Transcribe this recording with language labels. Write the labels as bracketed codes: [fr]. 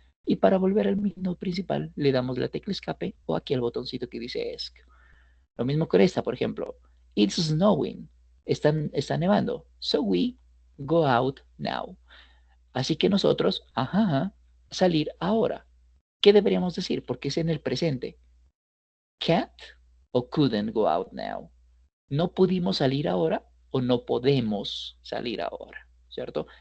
[es] Y para volver al menú principal, le damos la tecla escape o aquí al botoncito que dice ESC. Lo mismo con esta, por ejemplo. [en] It's snowing. [es] Está nevando. [en] So we go out now. [es] Así que nosotros, salir ahora. ¿Qué deberíamos decir? Porque es en el presente. [en] Can't o couldn't go out now. [es] No pudimos salir ahora o no podemos salir ahora, ¿cierto?